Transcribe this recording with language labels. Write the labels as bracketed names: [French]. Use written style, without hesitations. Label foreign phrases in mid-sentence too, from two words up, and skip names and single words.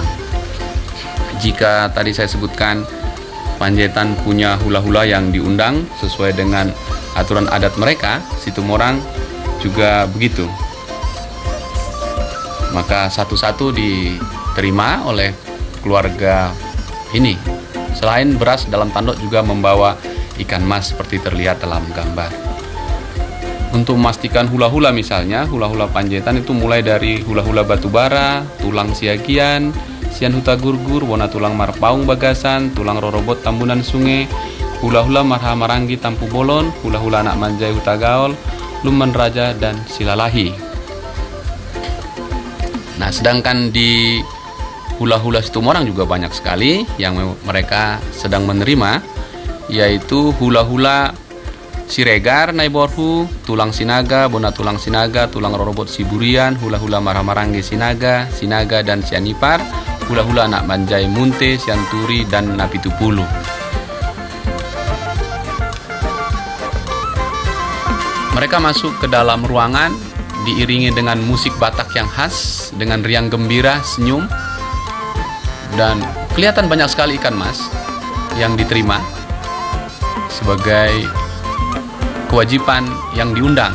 [Indonesian] Jika tadi saya sebutkan Panjaitan punya hula-hula yang diundang sesuai dengan aturan adat mereka, Situmorang juga begitu. Maka satu-satu diterima oleh keluarga ini. Selain beras, dalam tanduk juga membawa ikan mas seperti terlihat dalam gambar. Untuk memastikan hula-hula misalnya, hula-hula Panjaitan itu mulai dari hula-hula batubara, tulang siagian, sian huta gurgur, wona tulang marpaung bagasan, tulang rorobot tambunan sungai, hula-hula marha maranggi tampu bolon, hula-hula anak manjai huta gaol, lumen raja, dan silalahi. Nah, sedangkan di hula-hula Situmorang juga banyak sekali yang mereka sedang menerima, yaitu hula-hula Siregar, Naiborhu, tulang sinaga, bona tulang sinaga, tulang rorobot siburian, hula-hula marha maranggi sinaga, sinaga dan sianipar, hula-hula anak manjai munte, sianturi, dan napitupulu. Mereka masuk ke dalam ruangan diiringi dengan musik Batak yang khas, dengan riang gembira, senyum, dan kelihatan banyak sekali ikan mas yang diterima sebagai kewajiban yang diundang.